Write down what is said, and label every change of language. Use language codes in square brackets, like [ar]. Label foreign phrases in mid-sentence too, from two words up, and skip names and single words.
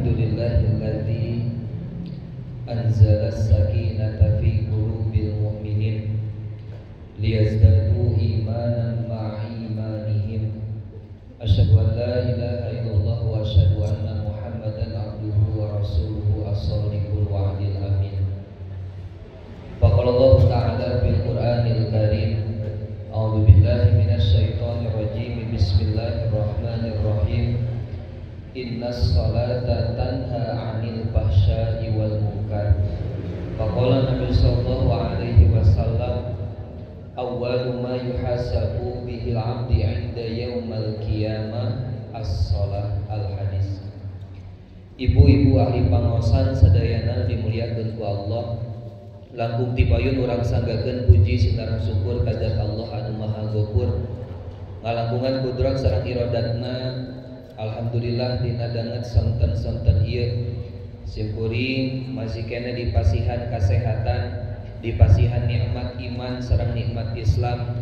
[ar] الحمد لله الذي أنزل السكينة في قلوب المؤمنين ليزدادوا إيمانا مع إيمانهم. أشهد أن لا إله إلا الله وأشهد أن محمدا عبده ورسوله الصادق الوعد الأمين. فقال الله تعالى في القرآن الكريم أعوذ بالله من الشيطان الرجيم. بسم الله الرحمن الرحيم إن الصلاة تنهى عن الفحشاء والمنكر. فقال النبي صلى الله عليه وسلم أول ما يحاسب به العبد عند يوم القيامة الصلاة الحديث. [su] Ibu-ibu ahli pangosan sadayana dimuliakeun ku Allah. Langkung tipayun urang sanggakeun puji sinareng syukur ka Zat Allah anu Maha Ghafur. Ngalangkungan kudrat sareng iradatna. Alhamdulillah dina danget sonten-sonten ieu simkuring masih kena dipasihan kasehatan, dipasihan nikmat iman sareng nikmat Islam.